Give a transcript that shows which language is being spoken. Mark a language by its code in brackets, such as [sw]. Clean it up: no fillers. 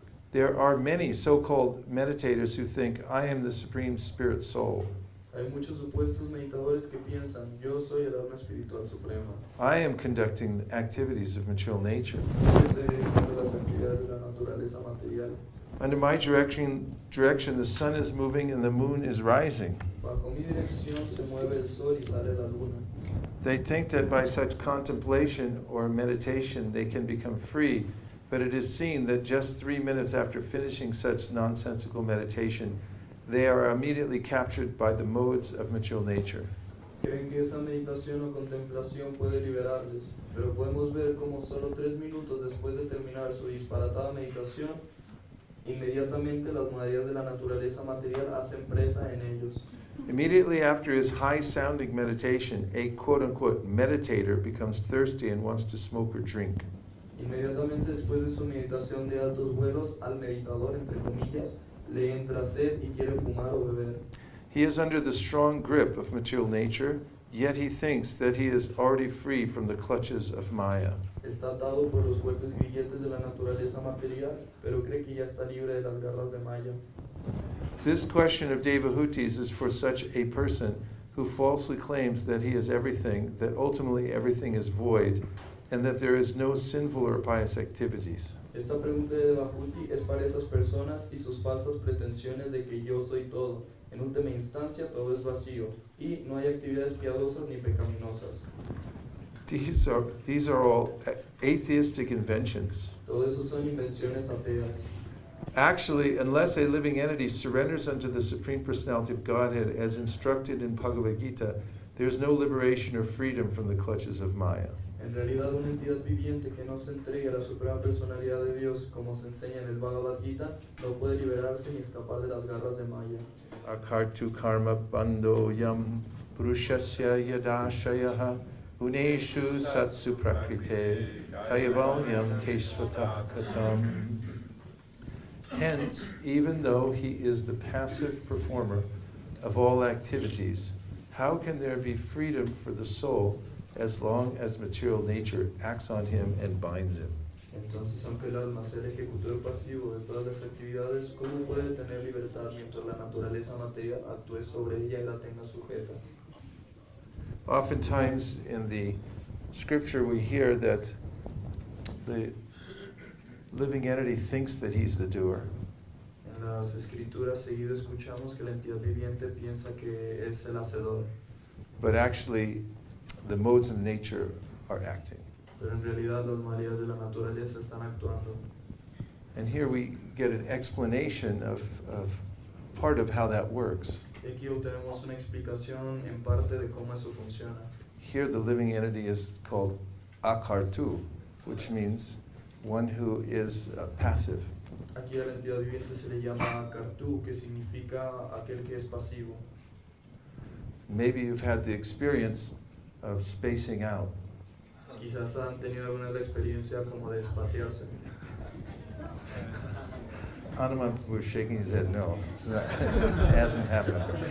[en] There are many so-called meditators who think, I am the Supreme Spirit Soul. [es] Hay muchos supuestos meditadores que piensan, yo soy el alma espiritual suprema. [en] I am conducting the activities of material nature. [es] Yo estoy dirigiendo las actividades de la naturaleza material. [en] Under my direction, the sun is moving and the moon is rising. [es] Bajo mi dirección se mueve el sol y sale la luna. [en] They think that by such contemplation or meditation they can become free, but it is seen that just 3 minutes after finishing such nonsensical meditation, they are immediately captured by the modes of material nature. [es] Creen que esa meditación o contemplación puede liberarles, pero podemos ver como solo 3 minutos después de terminar su disparatada meditación, inmediatamente las modalidades de la naturaleza material hacen presa en ellos. [en] Immediately after his high-sounding meditation, a quote-unquote meditator becomes thirsty and wants to smoke or drink. [es] Inmediatamente después de su meditación de altos vuelos, al meditador, entre comillas, le entra sed y quiere fumar o beber. [en] He is under the strong grip of material nature, yet he thinks that he is already free from the clutches of Maya. [es] Está atado por los fuertes grilletes de la naturaleza material, pero cree que ya está libre de las garras de Maya. [en] This question of Devahutis is for such a person who falsely claims that he is everything, that ultimately everything is void, and that there is no sinful or pious activities. [es] Esta pregunta de Devahuti es para esas personas y sus falsas pretensiones de que yo soy todo. En última instancia, todo es vacío y no hay actividades piadosas ni pecaminosas. [en] These are all atheistic inventions. [es] Todo eso son invenciones ateas. [en] Actually, unless a living entity surrenders unto the Supreme Personality of Godhead as instructed in Bhagavad Gita, there is no liberation or freedom from the clutches of Maya. [es] En realidad, una entidad viviente que no se entregue a la Suprema Personalidad de Dios, como se enseña en el Bhagavad Gita, no puede liberarse ni escapar de las garras de Maya. [sa] Akartu karma bando yam purushasya yadashayaha uneshu satsu prakrite kayavalyam tesvata katam. [en] Hence, even though he is the passive performer of all activities, how can there be freedom for the soul as long as material nature acts on him and binds him? [es] Entonces, aunque el alma sea el ejecutor pasivo de todas las actividades, ¿cómo puede tener libertad mientras la naturaleza material actúe sobre ella y la tenga sujeta? [en] Oftentimes in the scripture we hear that the living entity thinks that he's the doer. [es] En las escrituras seguido escuchamos que la entidad viviente piensa que es el hacedor, [en] But actually, the modes of nature are acting. [es] pero en realidad las modalidades de la naturaleza están actuando. [en] And here we get an explanation of part of how that works. [es] Y aquí obtenemos una explicación en parte de cómo eso funciona. [en] Here the living entity is called akartu, which means one who is passive. [es] Aquí a la entidad viviente se le llama kartu, que significa aquel que es pasivo. [en] Maybe you've had the experience of spacing out. [es] Quizás han tenido alguna vez la experiencia como de espaciarse. [en] Hanuman was shaking his head, no, it hasn't happened.